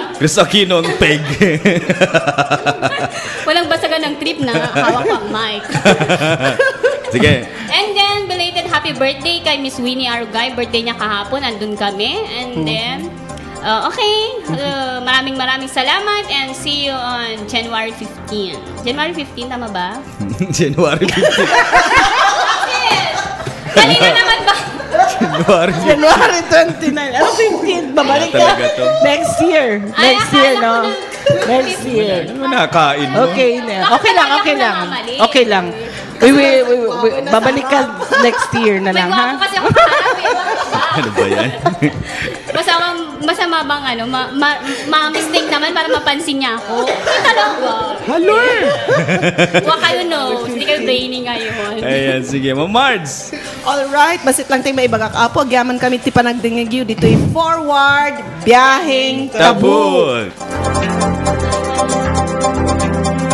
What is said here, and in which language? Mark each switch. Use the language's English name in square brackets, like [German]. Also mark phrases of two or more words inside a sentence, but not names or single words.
[Filipino] Chris Aquino ang peg. Walang basagan ng trip na hawak ang mic. Sige. [English] And then, belated happy birthday [Filipino] kay Miss Winnie Argay. Birthday niya kahapon, andun kami. [English] And then, [Filipino] maraming salamat [English] and see you on January 15. January 15, [Filipino] tama ba? [English] January 15. [Filipino] Yes! Kanina naman ba? January 29. Ano 15? Babalik ka? Talaga to. [English] Next year. [Filipino] Ay, [English] Next year, [Filipino] akala no? ko [English] Next year. [Filipino] Ano nakain mo? Okay lang. Okay lang. Babalik ka [English] next year [Filipino] na May lang, gwapo ha? kasi ako kaharap eh. Ano ba yan? Masama bang ma-mistake naman para mapansin niya ako? Ay, talaga. Hello! Huwag kayo no. Hindi kayo brainy ngayon. Ayan, sige. Ma'am Mards. Alright, [Iloko] basit lang tayo may ibagak apo. Gyaman kami ti panagdingig yu. [Filipino] Dito yung forward, biyaheng, Tabuk.